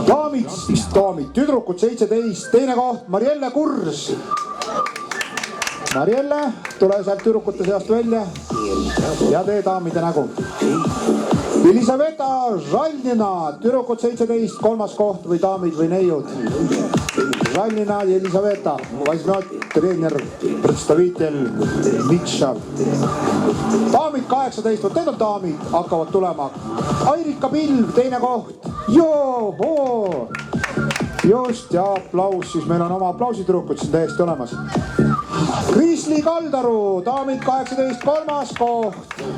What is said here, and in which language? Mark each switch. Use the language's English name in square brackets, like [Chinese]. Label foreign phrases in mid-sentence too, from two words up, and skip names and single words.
[Estonian] Daamid, tüdrukud 17, teine koht Marielle Kurs. Marielle, tule sealt tüdrukute seast välja ja tee daamide nägu. Elisaveta Žalnina, tüdrukud 17, kolmas koht või daamid või neiud. Žalnina ja Elisaveta, [Russian] возьмет тренер, представитель Mitšal. [Estonian] Daamid 18, vot need on daamid, hakkavad tulema. Airika Pilv, teine koht. Joo, just, ja aplaus, siis meil on oma aplausitüdrukud siin täiesti olemas. Krisli Kaldaru, daamid 18, kolmas koht.